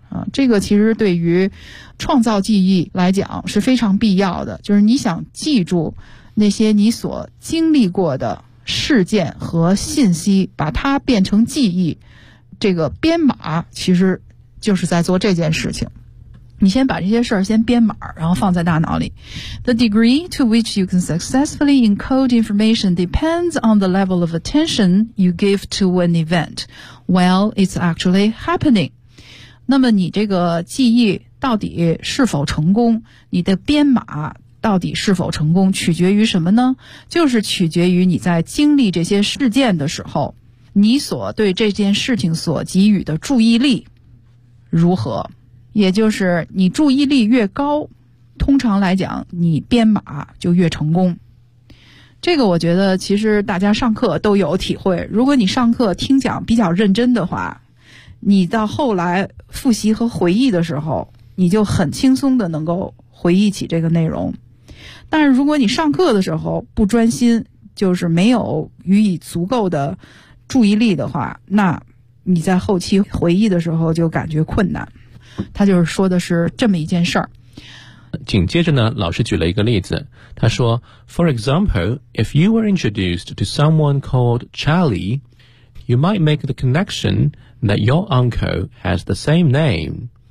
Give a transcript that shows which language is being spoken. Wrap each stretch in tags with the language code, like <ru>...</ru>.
<zh>啊，这个其实对于创造记忆来讲是非常必要的，就是你想记住那些你所经历过的事件和信息，把它变成记忆，这个编码其实就是在做这件事情，你先把这些事儿先编码，然后放在大脑里。</zh> <en>The degree to which you can successfully encode information depends on the level of attention you give to an event while it's actually happening.</en> <zh>那么你这个记忆到底是否成功，你的编码到底是否成功，取决于什么呢？就是取决于你在经历这些事件的时候，你所对这件事情所给予的注意力如何，也就是你注意力越高，通常来讲你编码就越成功。这个我觉得其实大家上课都有体会，如果你上课听讲比较认真的话，你到后来复习和回忆的时候，你就很轻松的能够回忆起这个内容。但是如果你上课的时候不专心，就是没有予以足够的注意力的话，那你在后期回忆的时候就感觉困难。他就是说的是这么一件事儿。紧接着呢，老师举了一个例子，他说</zh> <en>For example, if you were introduced to someone called Charlie, you might make the connection that your uncle has the same name.</en>